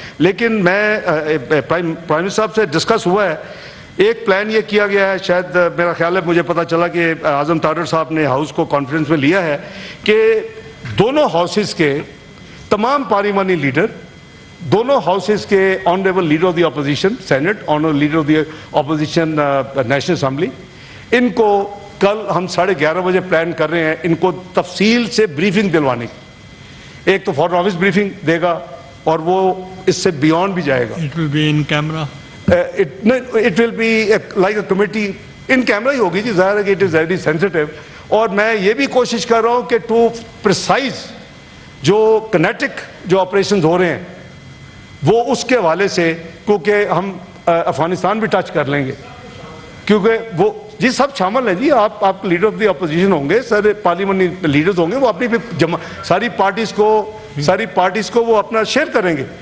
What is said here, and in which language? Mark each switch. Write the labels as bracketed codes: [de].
[ur] لیکن میں prime minister صاحب سے ڈسکس ہوا ہے، ایک پلان یہ کیا گیا ہے، شاید میرا خیال ہے مجھے پتا چلا کہ اعظم تارڑ صاحب نے ہاؤس کو کانفرنس میں لیا ہے کہ دونوں ہاؤسز کے تمام پارلیمانی لیڈر، دونوں ہاؤسز کے honourable leader of the opposition Saint, honourable leader of the opposition national assembly, ان کو کل ہم 11:30 بجے پلان کر رہے ہیں ان کو تفصیل سے بریفنگ دلوانے کی. ایک تو فارن آفس بریفنگ دے گا اور وہ اس سے بیونڈ بھی جائے گا. [en] It will be in camera. It will be like a committee in camera [ur] ہی ہوگی جی، ظاہر ہے کہ [en] it is very sensitive. [ur] اور میں یہ بھی کوشش کر رہا ہوں کہ [en] to precise [ur] جو کنیٹک جو آپریشنز ہو رہے ہیں وہ اس کے حوالے سے، کیونکہ ہم افغانستان بھی ٹچ کر لیں گے، کیونکہ وہ جی سب شامل ہیں جی، آپ لیڈر آف دی اپوزیشن ہوں گے، سارے پارلیمنٹ لیڈرز ہوں گے، وہ اپنی بھی ساری پارٹیز کو وہ اپنا شیئر کریں گے.